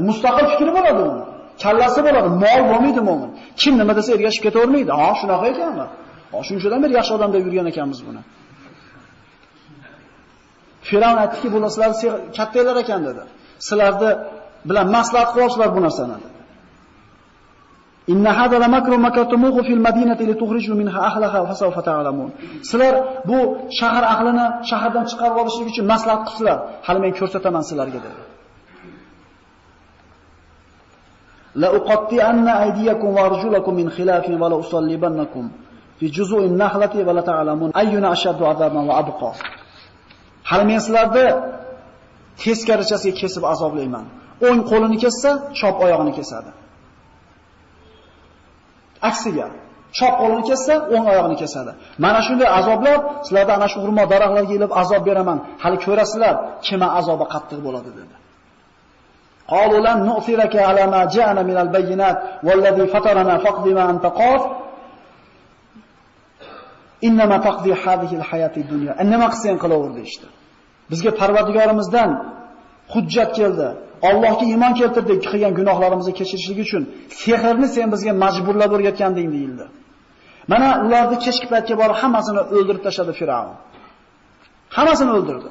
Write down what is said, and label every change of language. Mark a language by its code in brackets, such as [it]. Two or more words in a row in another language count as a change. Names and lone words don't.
[uz] Mustaqil fikri bo'ladi uni. Kallasi bo'ladi, mol bo'lmaydi mo'min. Kim nima desa ergashib ketavermaydi. Ha, shunaqa ekanmi? Ha, shunchadan beri yaxshi odam deb yurgan ekanmiz buni. Firavn aytdiki, bular sizlar kattalar ekan dedi. Sizlarni bilan maslahat qilyapsizlar bu narsani dedi. [ar] إن هذا لمكر مكرتموه في المدينة لتخرجوا منها أهلها فسوف تعلمون. [uz] Sizlar bu shahar ahlini shahardan chiqarib olishlik uchun maslahat qilsizlar. Hali men ko'rsataman sizlarga dedi. [ar] لأقطعن أيديكم وأرجلكم من خلاف ولأصلبنكم في جذوع النخل ولتعلمن أينا أشد عذابا وأبقى. [uz] Hali men sizlarni teskarichasiga kesib azoblayman. O'ng qo'lini kessa, chop oyog'ini kesadi. Aksiga, chop qo'lini kessa, o'ng oyog'ini kesadi. Mana shunday azoblar sizlarga ana shu xurmo daraxtlarga kelib azob beraman. Hali ko'rasizlar, kim azobi qattiq bo'ladi dedi. [ar] قالوا لن نؤثرك على ما جاءنا من البينات والذي فطرنا فاقض ما أنت قاض إنما تقضي هذه الحياة الدنيا. [uz] Nima qilsang qilaverdi işte. Bizga Parvardigorimizdan hujjat keldi. Allohga iymon keltirdik, qilgan gunohlarimizni kechirishlik uchun sehrni sen bizga majburlab o'rgatganding deyildi. Mana ularni kechki paytga borib hammasini o'ldirib tashladi Firavn. Hammasini o'ldirdi.